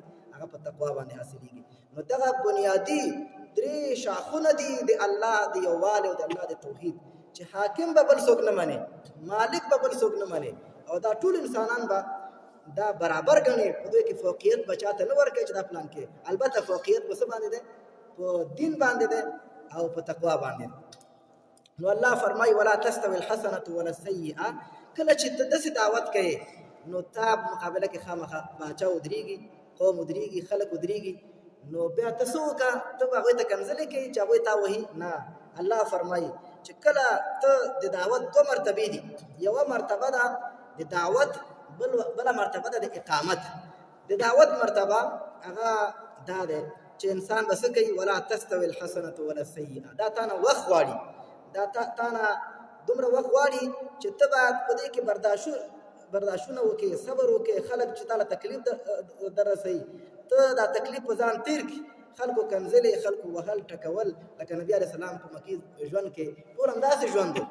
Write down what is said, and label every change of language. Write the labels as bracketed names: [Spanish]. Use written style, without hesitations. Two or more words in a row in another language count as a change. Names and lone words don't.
[Pashto] هغه په تقوا باندې حاصلېږي. نو دغه بنیادي درې شاخونه دي د الله د یووالي او د الله د توحید، چې حاکم به بل څوک نه مني، مالک به بل څوک نه مني، او دا ټول انسانان به دا برابر ګڼي. په دوی کې فوقیت به چاته نه ورکوي چې دا پلان کې. البته فوقیت په څه باندې دی؟ په دین باندې دی او په تقوا باندې. نو الله فرمایي [Arabic] ولا تستوي الحسنه ولا السیئه. [Pashto] کله چې ته داسې دعوت کوې نو تا مقابله کې خامخا باچا ودرېږي، قوم ودرېږي، خلک ودرېږي، نو بیا ته څه وکړه؟ ته به هغوی ته کنځلې کوي چې هغوی تا وهي؟ نه، الله فرمایي چې کله ته د دعوت دوه مرتبې دي، یوه مرتبه ده د دعوت، بله مرتبه ده د اقامت. د دعوت مرتبه هغه دا ده چې انسان به څه کوي؟ [Arabic] ولا تستوي الحسنه ولا السیئه. [Pashto] دا تا نه وخت غواړي، دا تا نه دومره وخت غواړي چې ته باید په دې کې برداشتونه وکړې، صبر وکړې. خلک چې تا له تکلیف در رسوي، ته دا تکلیف په ځان تیر کړي. خلکو کنځلې، خلکو وهل ټکول، لکه نبي [Arabic] علیه السلام [Pashto] په مکې ژوند کې ټول همداسې ژوند و.